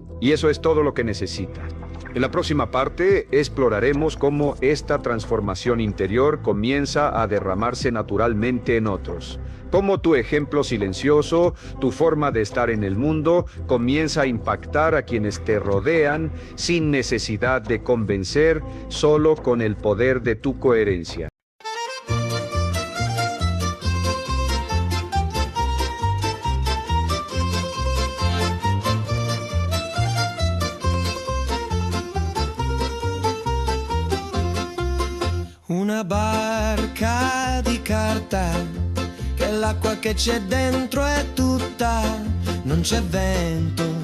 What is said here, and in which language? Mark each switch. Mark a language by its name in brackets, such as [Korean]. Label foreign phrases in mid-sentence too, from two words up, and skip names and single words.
[Spanish] Y eso es todo lo que necesitas. En la próxima parte exploraremos cómo esta transformación interior comienza a derramarse naturalmente en otros. Cómo tu ejemplo silencioso, tu forma de estar en el mundo, comienza a impactar a quienes te rodean sin necesidad de convencer, solo con el poder de tu coherencia. [Italian] Una barca di carta, che l'acqua che c'è dentro è tutta, non c'è vento,